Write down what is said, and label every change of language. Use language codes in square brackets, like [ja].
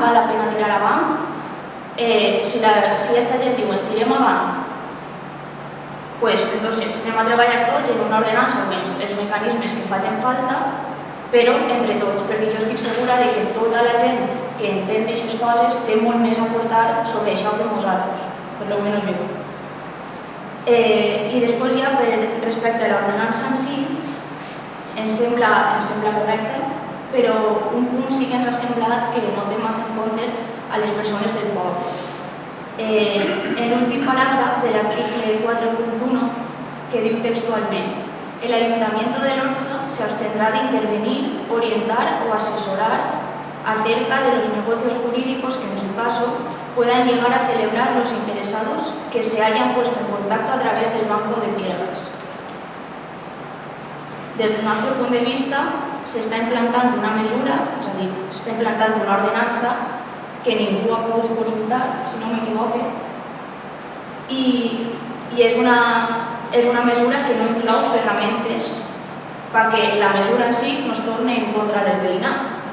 [ca] Val la pena tirar avant? Si aquesta gent diu tirem avant, [es] pues entonces [ca] anem a treballar tots en una ordenança amb els mecanismes que facin falta, però entre tots, perquè jo estic segura que tota la gent que entén d'aquestes coses té molt més a aportar sobre això que nosaltres, per lo menos jo. I després ja, respecte a l'ordenança en si, ens sembla correcte, però un punt sí que ens ha semblat que no té massa en compte a les persones del poble. En l'últim paràgraf de l'article 4.1 que diu textualment: [es] el Ayuntamiento de Lorcha se abstendrá de intervenir, orientar o asesorar acerca de los negocios jurídicos que en su caso puedan llegar a celebrar los interesados que se hayan puesto en contacto a través del Banco de Tierras. Desde nuestro punto de vista, se está implantando [ca] una mesura, és a dir, s'està implantant una ordenança que ningú ha pogut consultar, si no m'equivoque, i és una mesura que no inclou ferramentes perquè la mesura en si no es torni en contra del veïnat.